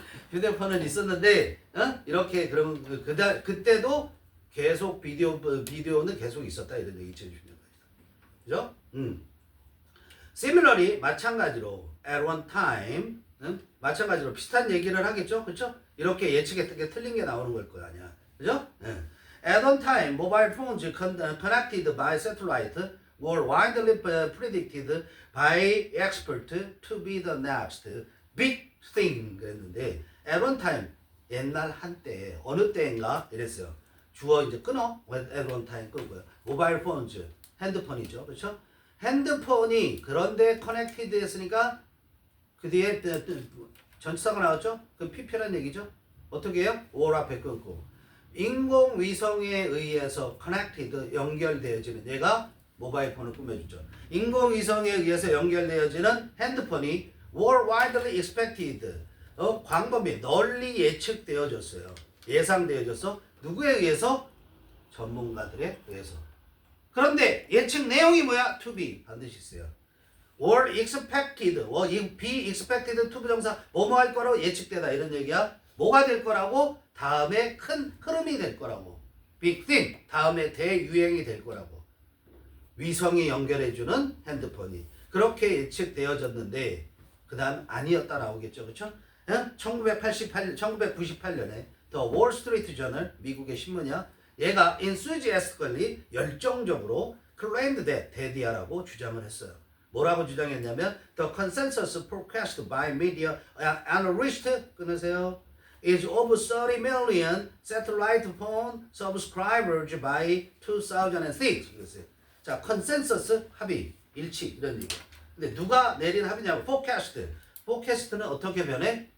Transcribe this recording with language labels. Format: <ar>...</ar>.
<ko>휴대폰은 있었는데 이렇게 그러면 그때도 계속 비디오는 계속 있었다 이런 얘기 2010년까지. 그죠? Similarly 마찬가지로 at one time 마찬가지로 비슷한 얘기를 하겠죠, 그렇죠? 이렇게 예측했던 틀린 게 나오는 걸 거 아니야, 그죠?</ko> <en>At one time, mobile phones connected by satellite were widely predicted by experts to be the next big thing</en> <ko>그랬는데</ko> <en>at one time</en> <ko>옛날 한때 어느 때인가 이랬어요. 주어 이제 끊어 at one time 끊고요. 모바일 폰즈 핸드폰이죠, 그렇죠? 핸드폰이 그런데 커넥티드 했으니까 그 뒤에 전치사가 나왔죠? 그 PP란 얘기죠? 어떻게 해요? or 앞에 끊고 인공위성에 의해서 connected 연결되어지는 얘가 모바일 폰을 꾸며주죠. 인공위성에 의해서 연결되어지는 핸드폰이</ko> <en>were widely expected</en> <ko>광범위 널리 예측되어졌어요. 예상되어졌어. 누구에 의해서? 전문가들에 의해서. 그런데 예측 내용이 뭐야? to be 반드시 있어요. were expected be expected to be 정사 뭐뭐 할 거라고 예측되다 이런 얘기야. 뭐가 될 거라고? 다음에 큰 흐름이 될 거라고. big thing 다음에 대유행이 될 거라고. 위성이 연결해주는 핸드폰이 그렇게 예측되어졌는데 그 다음 아니었다 나오겠죠, 그렇죠? 1998년에 The Wall Street Journal 미국의 신문이야. 얘가 enthusiastically 열정적으로</ko> <en>claimed that</en> <ko>대디아라고 주장을 했어요. 뭐라고 주장했냐면</ko> <en>The consensus forecast by media analysts</en> <ko>끊으세요.</ko> <en>is over 30 million satellite phone subscribers by 2006.</en> <ko>그랬어요. 자, 컨센서스 합의, 일치 이런 얘기. 근데 누가 내린 합의냐고 forecast. forecast는 어떻게 변해?</ko>